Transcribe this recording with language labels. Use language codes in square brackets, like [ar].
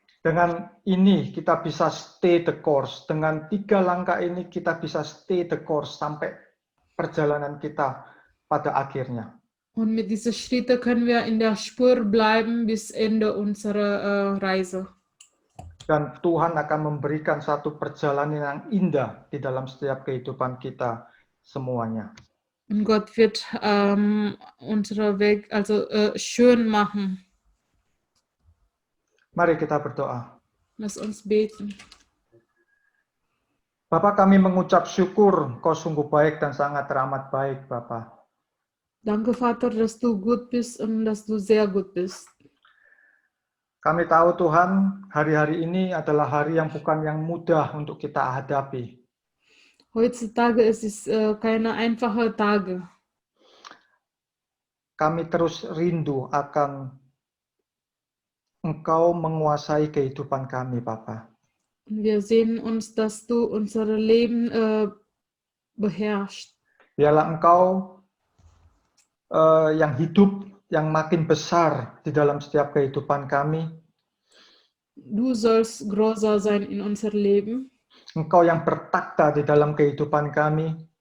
[id] Dengan ini kita bisa [en] stay the course. [id] Dengan 3 langkah ini kita bisa stay the course sampai perjalanan kita pada akhirnya. [de] Und mit diesen Schritten können wir in der Spur bleiben bis Ende unserer Reise. [id] Dan Tuhan akan memberikan satu perjalanan yang indah di dalam setiap kehidupan kita semuanya. [de] Und Gott wird unseren Weg schön machen. [id] Mari kita berdoa. [de] Lass uns beten. [id] Bapa, kami mengucap syukur, Kau sungguh baik dan sangat teramat baik, Bapa. [de] Danke, Vater, dass du gut bist und dass du sehr gut bist. [id] Kami tahu Tuhan, hari-hari ini adalah hari yang bukan yang mudah untuk kita hadapi. [de] Heutzutage ist es keine einfache Tage. [id] Kami terus rindu akan Engkau menguasai kehidupan kami, Bapa. [de] Wir sehen uns, dass du unser Leben beherrschst. [id] Biarlah Engkau yang hidup, yang makin besar di dalam setiap kehidupan kami. [de] Du sollst größer sein in unser Leben. [id] Engkau yang bertakhta di dalam kehidupan kami,